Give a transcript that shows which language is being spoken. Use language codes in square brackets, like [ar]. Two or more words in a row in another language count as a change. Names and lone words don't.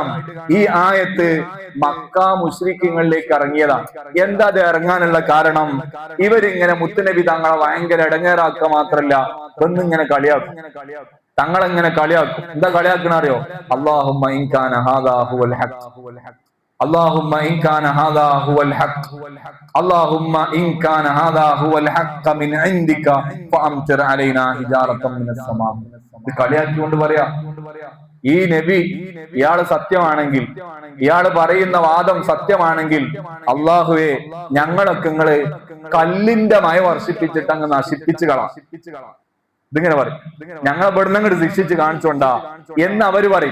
[ml] ഈ ആയത്ത് മക്ക മുശ്രിക്കീങ്ങളിലേക്ക് ഇറങ്ങിയതാണ്. എന്താ അത് ഇറങ്ങാനുള്ള കാരണം? ഇവരിങ്ങനെ മുത്തുനബി തങ്ങളെ ഭയങ്കര ഇടങ്ങേറാക്കുക മാത്രല്ല, ഒന്നിങ്ങനെ കളിയാക്കും. തങ്ങളെങ്ങനെ കളിയാക്കും. എന്താ കളിയാക്കണ അറിയോ? [ar] اللهم إن كان هذا هو الحق, اللهم إن كان هذا هو الحق، اللهم إن كان هذا هو الحق من عندك فأمطر علينا حجارة من السماء. [ml] ഇത് കളിയാക്കിക്കൊണ്ട് പറയാ, ഈ നബി ഇയാള് സത്യമാണെങ്കിൽ, ഇയാള് പറയുന്ന വാദം സത്യമാണെങ്കിൽ, അള്ളാഹുവേ ഞങ്ങളൊക്കെ നിങ്ങള് കല്ലിന്റെ മഴ വർഷിപ്പിച്ചിട്ട് അങ്ങ് നശിപ്പിച്ചു കളാം. ഇതിങ്ങനെ പറയും, ഞങ്ങൾ ഇവിടുന്ന് അങ്ങോട്ട് ശിക്ഷിച്ച് കാണിച്ചോണ്ടാ എന്ന് അവര് പറയും.